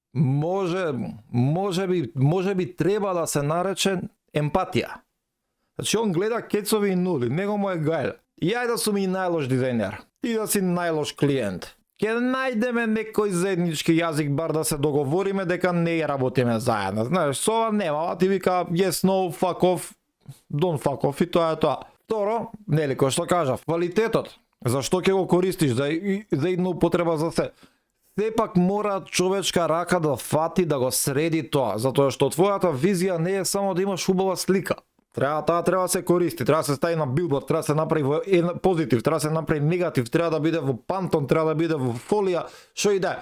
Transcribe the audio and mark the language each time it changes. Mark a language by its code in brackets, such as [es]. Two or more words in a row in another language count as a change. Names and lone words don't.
[mk] Може би треба да се нарече емпатија. Значи он гледа кецови и нули, него му е гајле. И ајде да сум и најлош дизајнер, и да си најлош клиент. Ке најдеме некој заеднички јазик, бар да се договориме дека не работиме заедно. Знаеш, со ова нема, ти вика [en] yes, no, fuck off, don't fuck off [mk] и тоа е тоа. Второ, нели, кој што кажав, квалитетот, зашто ќе го користиш за една употреба за се. Сепак мора човечка рака да фати да го среди тоа, затоа што твојата визија не е само да имаш убава слика. Треба да се користи, треба да се стави на билборд, треба да се направи во позитив, треба да се направи негатив, треба да биде во пантон, треба да биде во фолија, што и да е.